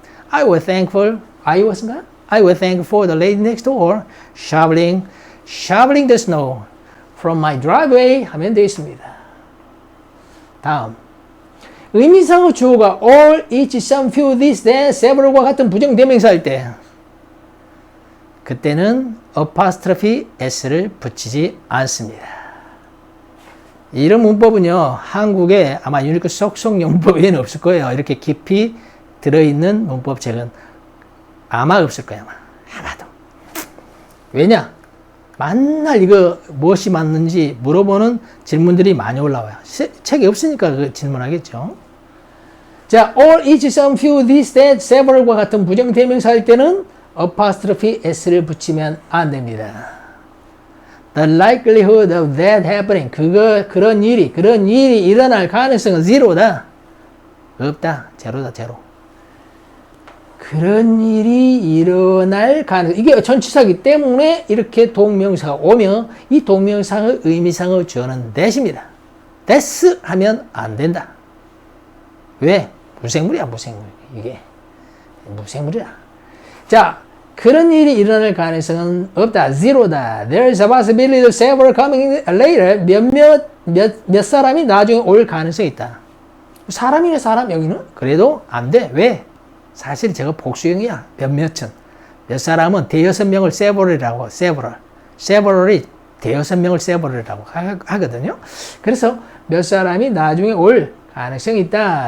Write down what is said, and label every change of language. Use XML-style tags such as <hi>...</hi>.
<en>I was thankful for the lady next door shoveling the snow from my driveway</en> <ko>하면 되겠습니다. 다음 의미상의 주어가 all, each, some, few, this, that, several과 같은 부정대명사일 때 그때는 apostrophe s를 붙이지 않습니다. 이런 문법은요, 한국에 아마 유니크 속성용 문법 외에는 없을 거예요. 이렇게 깊이 들어있는 문법책은 아마 없을 거예요. 아마도. 왜냐? 맨날 이거 무엇이 맞는지 물어보는 질문들이 많이 올라와요. 책이 없으니까 그 질문하겠죠. 자, all, each, some, few, this, that, several과 같은 부정대명사일 때는 apostrophe s를 붙이면 안 됩니다.</ko> <en>The likelihood of that happening.</en> <ko>그런 일이 일어날 가능성은 zero다. 없다. 제로다, 제로. 그런 일이 일어날 가능성. 이게 전치사이기 때문에 이렇게 동명사가 오면 이 동명사의 의미상의 주어는 that입니다. that 하면 안 된다. 왜? 무생물이야, 무생물. 이게. 무생물이야. 자, 그런 일이 일어날 가능성은 없다. zero다.</ko> <en>There's a possibility of several coming later.</en> <ko>몇 사람이 나중에 올 가능성이 있다. 사람이네, 사람, 여기는. 그래도 안 돼. 왜? 사실 저거 복수형이야. 몇몇은. 몇 사람은 대여섯 명을 several이라고, several이 대여섯 명을 several이라고 하거든요. 그래서 몇 사람이 나중에 올 가능성이 있다.</ko>